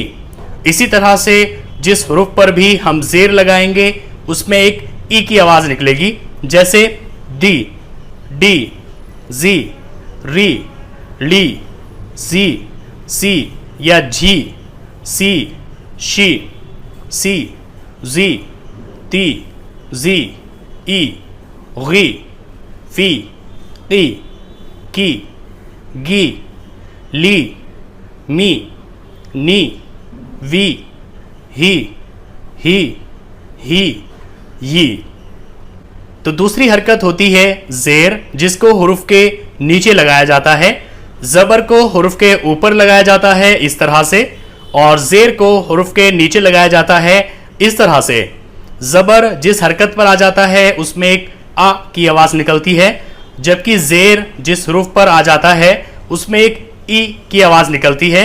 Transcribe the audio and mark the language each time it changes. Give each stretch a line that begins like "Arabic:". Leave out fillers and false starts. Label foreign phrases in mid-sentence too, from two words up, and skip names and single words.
Hindi: इसी तरह से जिस हरूफ पर भी हम ज़ेर लगाएंगे उसमें एक ई की आवाज़ निकलेगी। जैसे दी, डी, जी, री, ली, सी, सी या झी, सी, शी, सी, जी, ती, जी, ई, गी, फी, की, गी, ली, मी, नी, वी, ही, यी। तो दूसरी हरकत होती है ज़ेर, जिसको हुरूफ के नीचे लगाया जाता है। ज़बर को हुरूफ के ऊपर लगाया जाता है इस तरह से, और ज़ेर को हुरूफ के नीचे लगाया जाता है इस तरह से। ज़बर जिस हरकत पर आ जाता है उसमें एक आ की आवाज़ निकलती है, जबकि ज़ेर जिस हुरूफ पर आ जाता है उसमें एक ई की आवाज़ निकलती है।